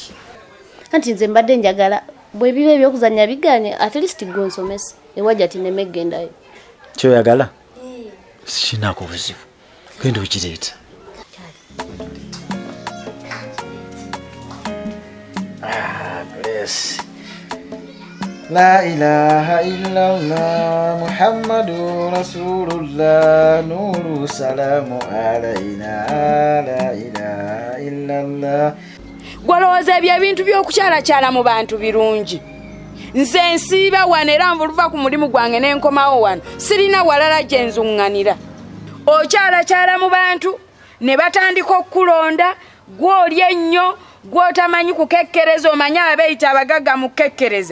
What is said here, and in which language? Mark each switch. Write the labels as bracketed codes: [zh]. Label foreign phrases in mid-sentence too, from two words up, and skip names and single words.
[lg] Anti nze mbadde njagala bwe bibe ebyokuzanya biganye [en] at least [lg] gonsomesa. Ewajja tinemegendayo. Kyoyagala? Sinako buzibu. Genda okireeta. Grace. [ar] لا إله إلا الله محمد رسول الله نور سلام علينا لا إله إلا الله. [lg] Gwalowooza ebyo ebintu by'okukyalakyala mu bantu birungi. Nze nsiiba wano era nvuluva ku mulimu gwange n'enkomawo wano. Sirina walala gye nzuŋŋanira. Okyalakyala mu bantu ne batandika okukulonda gw'oli ennyo gw'otamanyi kukekkereza omanyi abeeyita abagagga mu kukekkereza.